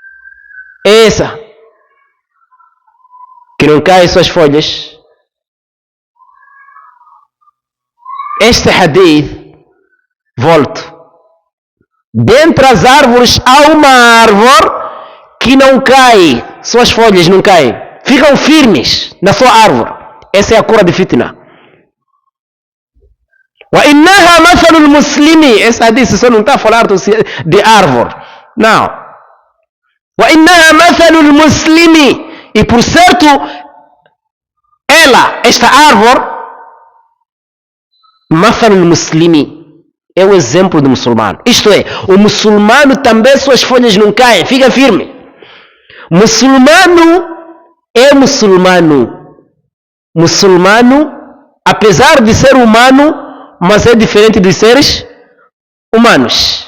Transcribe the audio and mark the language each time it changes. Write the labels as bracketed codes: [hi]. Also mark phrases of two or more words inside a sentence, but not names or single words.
[pt] Essa que não cai suas folhas, este hadith, volto. Dentre as árvores há uma árvore que não cai, suas folhas não caem, ficam firmes na sua árvore. Essa é a cura de fitna. [ar] وَإِنَّهَا مَثَلُ الْمُسْلِمِ. [pt] Esse hadith só não está a falar de árvore. Não. [ar] وَإِنَّهَا مَثَلُ الْمُسْلِمِ. [pt] E por certo, esta árvore, [ar] مَثَلُ الْمُسْلِمِ, [pt] é o exemplo do muçulmano. Isto é, o muçulmano também suas folhas não caem, fica firme. Muçulmano é muçulmano. Muçulmano, apesar de ser humano, mas é diferente dos seres humanos.